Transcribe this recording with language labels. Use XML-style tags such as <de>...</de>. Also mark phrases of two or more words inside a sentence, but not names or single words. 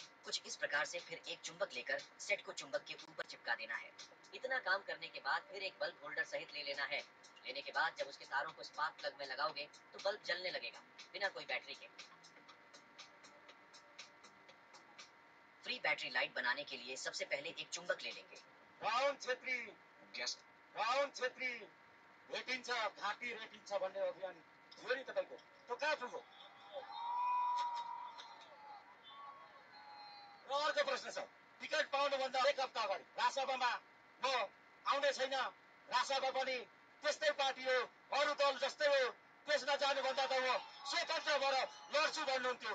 <hi>कुछ इस प्रकार से फिर एक चुंबक लेकर सेट को चुंबक के ऊपर चिपका देना है। इतना काम करने के बाद फिर एक बल्ब होल्डर सहित ले लेना है। लेने के बाद जब उसके तारों को स्पार्क प्लग में लगाओगे तो बल्ब जलने लगेगा बिना कोई बैटरी के। फ्री बैटरी लाइट बनाने के लिए सबसे पहले एक चुंबक ले लेंगे।</hi> <ne>राउन्ड छेत्री गेस्ट राउन्ड छेत्री भेटिन्छ घाँटी रेटिन्छ भन्ने अभियान थियो नि तपाईको, त्यो कहाँ पुग्यो? र अर्को प्रश्न छ, टिकट पाउनुभन्दा एक हप्ता अगाडि राजसभामा म आउने छैन, राजसभा पनि त्यस्तै पार्टी हो, अरू दल जस्तै हो, त्यसमा जानुभन्दा त म स्वतन्त्र भएर लड्छु भन्नुहुन्थ्यो।</ne>